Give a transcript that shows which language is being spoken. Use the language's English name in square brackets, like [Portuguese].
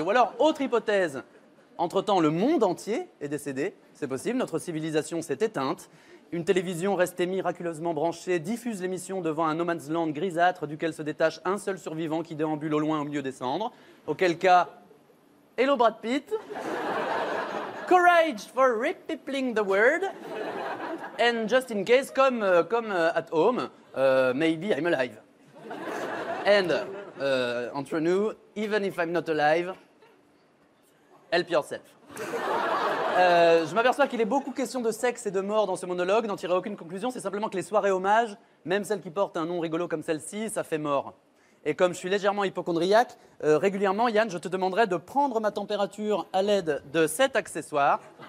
[French] Ou alors, autre hypothèse, entre-temps, le monde entier est décédé. C'est possible, notre civilisation s'est éteinte. Une télévision restée miraculeusement branchée diffuse l'émission devant un no man's land grisâtre duquel se détache un seul survivant qui déambule au loin au milieu des cendres. Auquel cas, hello Brad Pitt. [English] Courage for repeopling the world. And just in case, comme at home, maybe I'm alive. And [French] entre nous, [English] even if I'm not alive, help yourself. [French] Je m'aperçois qu'il est beaucoup question de sexe et de mort dans ce monologue, n'en tirez aucune conclusion, c'est simplement que les soirées hommages, même celles qui portent un nom rigolo comme celle-ci, ça fait mort. Et comme je suis légèrement hypocondriaque, régulièrement, Yann, je te demanderai de prendre ma température à l'aide de cet accessoire.